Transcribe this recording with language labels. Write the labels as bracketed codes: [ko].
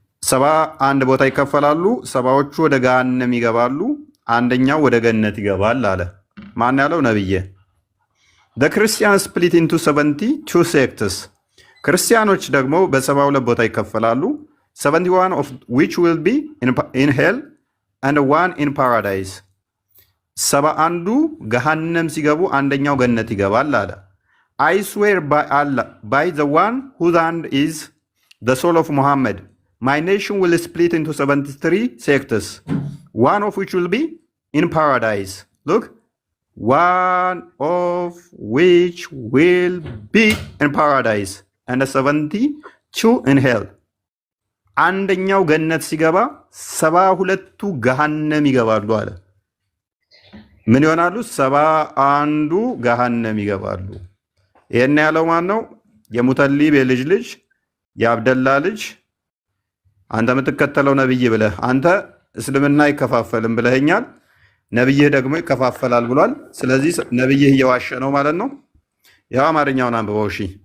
[am] 71 ቦታ ይከፈላሉ። ሰባዎቹ ወደ ገሃነም ይገባሉ፣ አንደኛው ወደ ገነት ይገባል አለ። ማን ያለው? ነብዬ። [en] The Christians split into 72 sects. [am] ክርስቲያኖች ደግሞ በ72 ቦታ ይከፈላሉ። [en] 71 of which will be in hell and one in paradise. [am] 71 ገሃነም ሲገቡ አንደኛው ገነት ይገባል አለ። [en] I swear by Allah, by the one whose hand is the soul of Muhammad, my nation will split into 73 sects, one of which will be in paradise. Look, one of which will be in paradise and 72 in hell. [am] አንደኛው ገነት ሲገባ 72ቱ ገሃነም ይገባሉ አለ። ምን ይሆናሉ? 71ዱ ገሃነም ይገባሉ። ይሄን ያለው ማን ነው? የሙተሊብ የልጅ ልጅ የአብደላ ልጅ አንተ የምትከተለው ነብይ ብለህ አንተ እስልምና አይከፋፈልም ብለኸኛል። ነብይህ ደግሞ ይከፋፈላል ብሏል። ስለዚህ ነብይህ እየዋሸ ነው ማለት ነው። ያው አማርኛውን አንብበው እሺ።